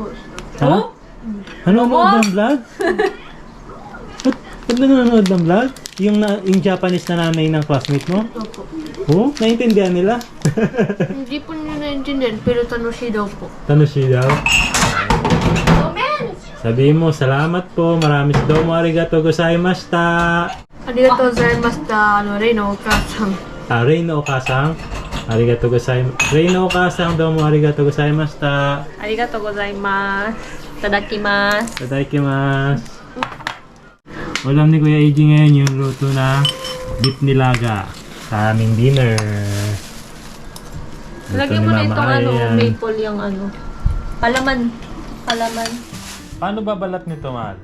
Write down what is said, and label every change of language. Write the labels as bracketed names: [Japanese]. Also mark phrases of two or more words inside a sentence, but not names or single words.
[Filipino] Ha? Nanonood ng vlog? Ba't nanonood ng vlog? Yung Japanese na nanay ng classmate mo? Opo. Oo? Naintindihan nila? Hindi po nyo naintindihan, pero tanoshi daw po. Tanoshi daw? Sabihin mo, salamat po. [Japanese] Marami どうもありがとうございました. ありがとうございました, Reino Okasang. Reino Okasang. ありがとうございました. Reino Okasang, どうもありがとうございました. ありがとうございます. Tadakimasu. Tadaikimasu. [Filipino] Ulam ni Kuya Eiji ngayon yung luto na beef nilaga sa aming dinner. Luto Lagyan ni mo na Mama itong Ayan. maple yung palaman. Palaman. Paano babalat nito, Mahal?